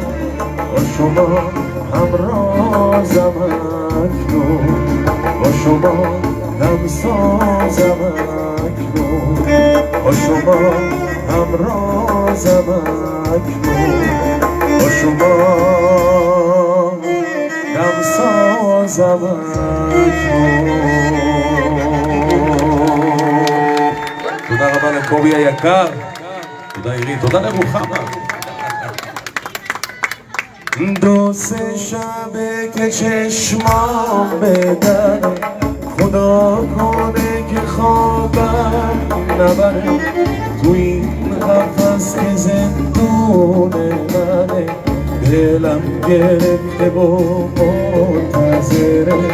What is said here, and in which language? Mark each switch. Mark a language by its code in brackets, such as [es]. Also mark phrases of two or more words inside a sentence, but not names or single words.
[fa] با شما همرازم اکنون، با شما همسازم اکنون، با شما همرازم اکنون، با شما همسازم اکنون. [he] תודה רבה לקובי היקר, תודה עירית, תודה לרוחמה. [fa] دو سه شبه که چشمام بدره، خدا کنه که خوابم نبره. تو این قفس که زندون منه، دلم گرفته و منتظره.